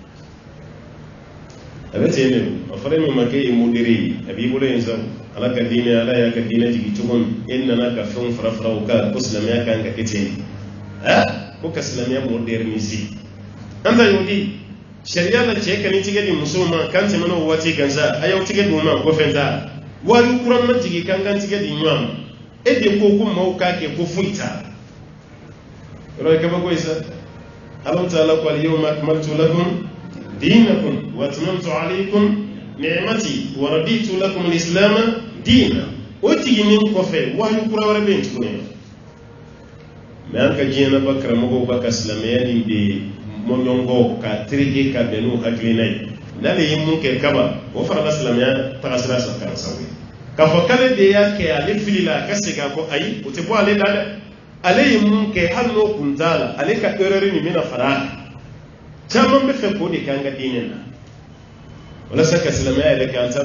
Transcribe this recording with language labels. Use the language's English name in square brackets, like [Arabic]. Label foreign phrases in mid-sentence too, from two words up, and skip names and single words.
[Bambara] a bɛ ten de a fɔra min ma k'e ye modéré ye a b'i bolo yen sa Ala ka diinɛ Ala y'a ka diinɛ jigin cogo min e nana ka fɛnw fara fara o kan ko silamɛya kan ka kɛ ten ko ka silamɛya moderniser an ta y'o di sariya la cɛ ka ni tigɛ di musow ma kan tɛmɛna o waati kan sa a y'aw tigɛ di o ma ko fɛn t'a wari kura ma jigin kan tigɛ di ɲɔgɔn ma e de ko maaw k'a kɛ ko foyi t'a la yɔrɔ ye kabako ye sa Alahu taala ko [Arabic] اليوم أكملت لكم دينكم وأتممت عليكم نعمتي ورضيت لكم الإسلام دينا [Bambara] o tiginin kɔfɛ wahyu kura wɛrɛ bɛ yen tuguni mais an ka diɲɛnaba karamɔgɔw b'a ka silamɛya nin de mɔɲɔngɔ ka tereke ka bɛn n'u hakilina ye n'ale ye mun kɛ kaba o farala silamɛya tagasira kan sago ye k'a fɔ k'ale de y'a kɛ ale fili la a ka segin a kɔ ayi o tɛ bɔ ale la dɛ ale ye mun kɛ hali n'o kun t'a la ale ka erreur nin bɛna fara a kan caman bɛ fɛ k'o de k'an ka diinɛ na walasa ka silamɛya yɛrɛ kɛ an t'a